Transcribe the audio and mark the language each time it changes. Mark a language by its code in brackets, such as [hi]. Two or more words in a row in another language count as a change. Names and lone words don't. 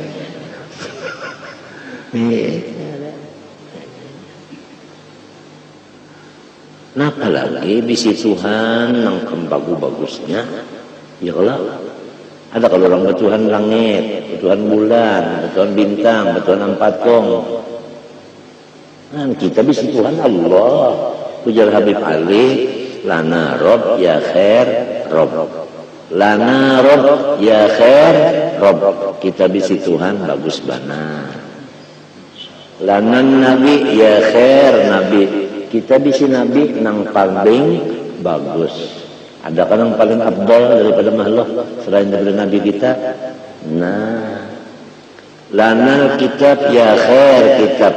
[bjn] Napa lagi bisi Tuhan nang bagus-bagusnya ya kalau ada kalau orang betuhan langit, betuhan bulan, betuhan bintang, betuhan ampatong. Nah kita bisi Tuhan Allah. [ar] Ujar Habib Ali, لنا رب يا خير رب. لنا رب يا خير رب. [bjn] Kita bisi Tuhan bagus bana. [ar] لنا نبي يا خير نبي. [bjn] Kita bisi Nabi nang paling bagus. Adakah yang paling abdal daripada makhluk selain daripada Nabi kita? [ar] Nah, لنا كتاب يا خير كتاب.